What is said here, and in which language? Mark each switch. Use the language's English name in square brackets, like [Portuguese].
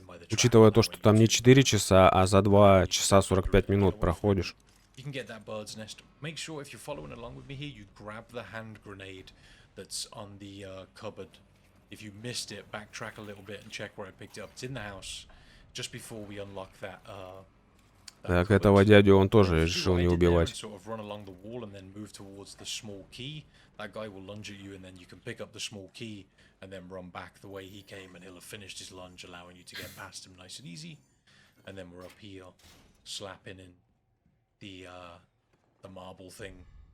[Russian] Учитывая то, что там не 4 часа, а за 2 часа 45 минут проходишь. [English] You can get that bird's nest. Make sure if you're following along with me here, you grab the hand grenade that's on the cupboard. If you missed it, backtrack a little bit and check where I picked it up. It's in the house just before we unlock that. [Russian] Так, этого дядю он тоже решил не убивать. [English] Sort of run along the wall and then move towards the small key. That guy will lunge at you, and then you can pick up the small key and then run back the way he came, and he'll have finished his lunge, allowing you to get past him nice and easy. And then we're up here, slapping in the marble thing.